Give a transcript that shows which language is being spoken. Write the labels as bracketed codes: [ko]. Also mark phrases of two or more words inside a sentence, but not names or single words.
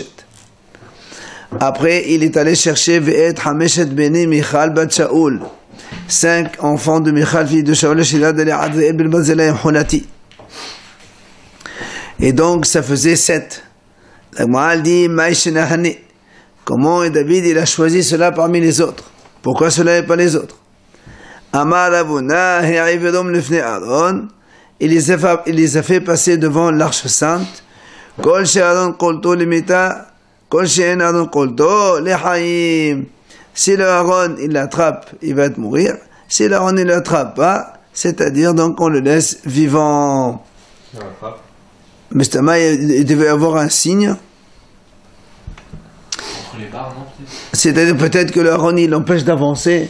[fr] Après, il est allé chercher [he] ואת חמשת בני מיכל בת שאול, [fr] 5 enfants de Michal, fille de Shaoul, et donc ça faisait 7. La Gemara dit Maïshenahani. Comment David il a choisi cela parmi les autres? Pourquoi cela et pas les autres? [he] אמר אבונא העבידום לפני ארון. [fr] Il les a fait passer devant l'arche sainte. [he] כל שארון קולטו למיתה. [fr] Si le Aaron il l'attrape, il va être mourir. Si le Aaron il l'attrape pas, c'est-à-dire donc on le laisse vivant. Mais il devait avoir un signe. C'est-à-dire peut-être que le Aaron il l'empêche d'avancer.